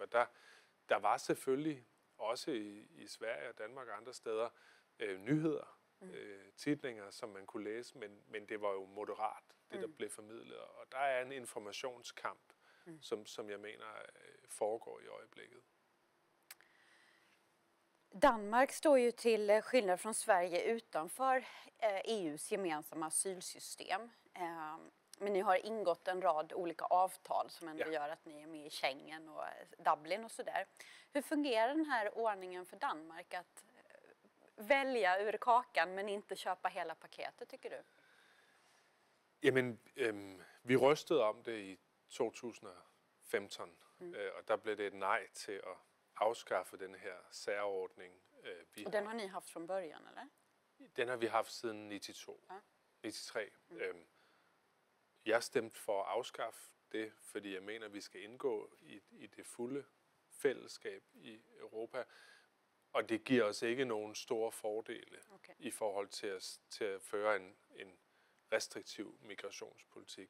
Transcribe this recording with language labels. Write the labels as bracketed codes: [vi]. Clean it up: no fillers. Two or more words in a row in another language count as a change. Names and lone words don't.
[da] Der var selvfølgelig også i Sverige og Danmark og andre steder nyheder, titlinger, som man kunne læse, men det var jo moderat, det der blev formidlet. Og der er en informationskamp, som jeg mener foregår i øjeblikket. [sv] Danmark står ju till skillnad från Sverige utanför EUs gemensamma asylsystem. Men ni har ingått en rad olika avtal som ändå gör att ni är med i Schengen och Dublin och sådär. Hur fungerar den här ordningen för Danmark att välja ur kakan men inte köpa hela paketet, tycker du? [da] Jamen, vi rystede om det i 2015, og der blev det et nej til at afskaffe den her særordning. [sv] Og den har ni haft från början, eller? [da] Den har vi haft siden 93. Jeg stemte for at afskaffe det, fordi jeg mener, at vi skal indgå i det fulde fællesskab i Europa. Og det giver os ikke nogen store fordele i forhold til at føre en restriktiv migrationspolitik.